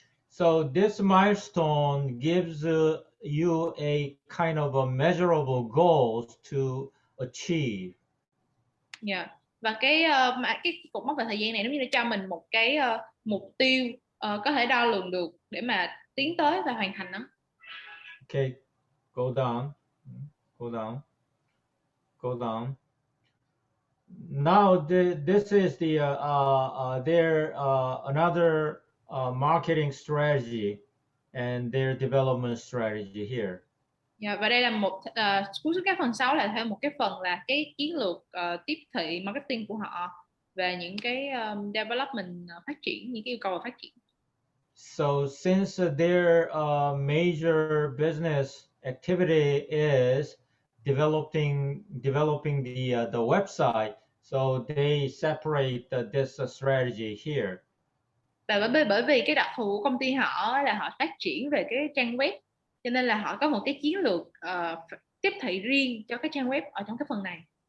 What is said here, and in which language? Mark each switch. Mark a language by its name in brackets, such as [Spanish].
[English] So this milestone gives you a kind of a measurable goals to achieve. [Vietnamese] Dạ. Và cái cột mốc về thời gian này giống như là cho mình một cái mục tiêu có thể đo lường được để mà tiến tới và hoàn thành nó. [English] Okay, go down, go down, go down. Now this is their another marketing strategy and their development strategy here. [Vietnamese] Dạ, và đây là một cuối cái phần 6 là thêm một cái phần là cái chiến lược tiếp thị marketing của họ về những cái development phát triển, những cái yêu cầu về phát triển. [English] So since their major business activity is developing the website, so they separate this strategy here. [Vietnamese] Và bởi vì cái đặc thù của công ty họ là họ phát triển về cái trang web, cho nên là họ có một cái chiến lược tiếp thị riêng cho cái trang web ở trong cái phần này.